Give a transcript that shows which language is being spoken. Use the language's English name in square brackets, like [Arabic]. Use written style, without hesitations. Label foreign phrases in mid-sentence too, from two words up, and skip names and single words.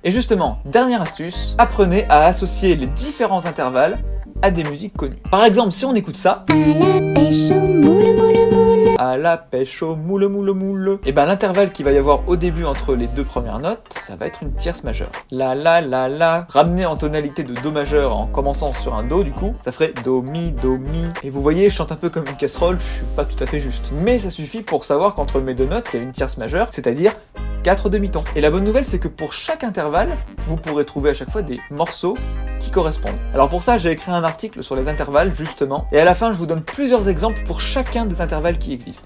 [French] Et justement, dernière astuce, apprenez à associer les différents intervalles à des musiques connues. Par exemple, si on écoute ça... À la pêche au moule moule moule. Et ben l'intervalle qu'il va y avoir au début entre les 2 premières notes, ça va être une tierce majeure. La la la la, ramené en tonalité de do majeur en commençant sur un do du coup, ça ferait do mi do mi. Et vous voyez, je chante un peu comme une casserole, je suis pas tout à fait juste. Mais ça suffit pour savoir qu'entre mes 2 notes, il y a une tierce majeure, c'est-à-dire 4 demi-tons. Et la bonne nouvelle, c'est que pour chaque intervalle, vous pourrez trouver à chaque fois des morceaux qui correspondent. Alors pour ça, j'ai écrit un article sur les intervalles, justement, et à la fin, je vous donne plusieurs exemples pour chacun des intervalles qui existent.